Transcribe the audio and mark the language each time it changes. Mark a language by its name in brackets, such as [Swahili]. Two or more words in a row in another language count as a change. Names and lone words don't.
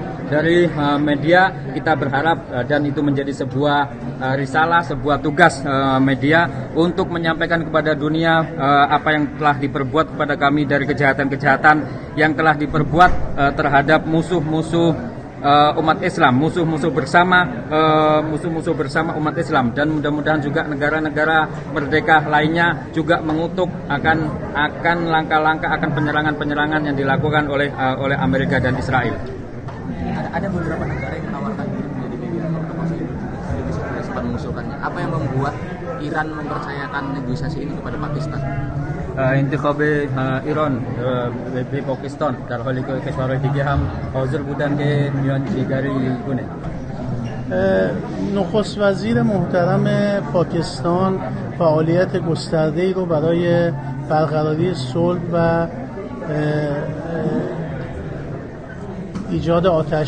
[Indonesian] Dari media kita berharap, dan itu menjadi sebuah risalah, sebuah tugas media untuk menyampaikan kepada dunia apa yang telah diperbuat kepada kami dari kejahatan-kejahatan yang telah diperbuat terhadap musuh-musuh umat Islam, musuh-musuh bersama umat Islam, dan mudah-mudahan juga negara-negara merdeka lainnya juga mengutuk akan langkah-langkah, akan penyerangan-penyerangan yang dilakukan oleh Amerika dan Israel. Ada beberapa negara yang menawarkan diri menjadi mediator untuk Indonesia tidak sempat mengusulkannya. Apa yang membuat Iran mempercayakan negosiasi ini kepada Pakistan? [Persian] انتخاب ایران به پاکستان در حالی که کشورهای دیگه هم حاضر بودن که میانجیگری کنه. نخست وزیر محترم پاکستان فعالیت گسترده‌ای رو برای برقراری صلح و ایجاد آتش